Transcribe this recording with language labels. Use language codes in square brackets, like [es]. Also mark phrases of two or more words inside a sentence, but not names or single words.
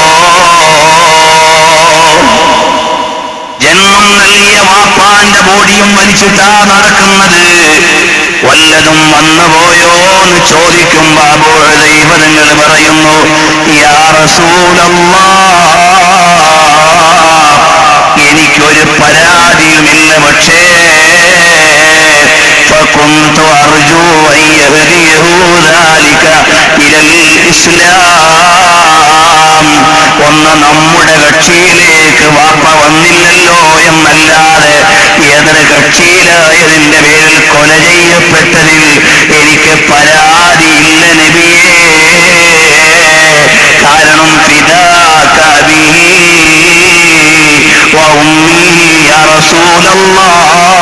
[ml] ജന്മം നൽകിയ വാപ്പാന്റെ ബോഡിയും വലിച്ചിട്ടാ നടക്കുന്നത്, വല്ലതും വന്നുപോയോ എന്ന് ചോദിക്കുമ്പോ അബൂ ഹുദൈഫ തങ്ങൾ പറയുന്നു, [ar] يا رسول الله, [ml] എനിക്കൊരു പരാതിയുമില്ല, പക്ഷേ [ar] فكنت أرجو أن يهديه ذلك إلى الإسلام. [ml] ഒന്ന് നമ്മുടെ കക്ഷിയിലേക്ക് വാപ്പ വന്നില്ലല്ലോ എന്നല്ലാതെ എതിർ കക്ഷിയിലായതിന്റെ പേരിൽ കൊല ചെയ്യപ്പെട്ടതിൽ എനിക്ക് പരാതിയില്ല നബിയേ. [ar] കാരണം فداك أبي وأمي يا رسول الله.